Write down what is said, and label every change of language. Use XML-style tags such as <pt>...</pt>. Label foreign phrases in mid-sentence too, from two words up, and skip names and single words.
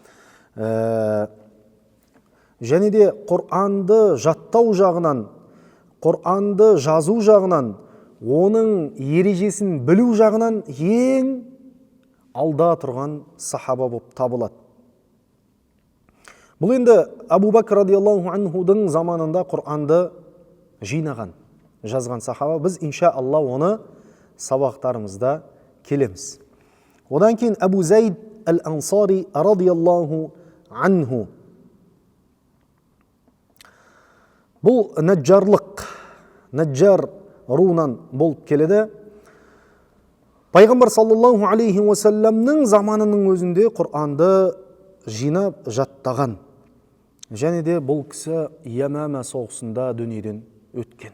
<kk>Және де Құранды жаттау жағынан, Құранды жазу жағынан, оның ережесін білу жағынан ең алда тұрған сахаба болып табылады. Бұл енді Абу Бәкір</kk> <ar>رضي الله عنه</ar> <kk>заманында Құранды жинаған, жазған сахаба. Біз иншаалла оны сабақтарымызда келеміз. Одан кейін Абу Зайд әл-Ансари</kk> <ar>رضي الله عنه.</ar> <kk>Бұл Наджар руынан болып келеді. Пайғамбар</kk> <ar>صلى الله عليه وسلم</ar> <kk>заманының өзінде Құранды жинап жаттаған. Және де бұл кісі Ямама соғысында дүниеден өткен.</kk>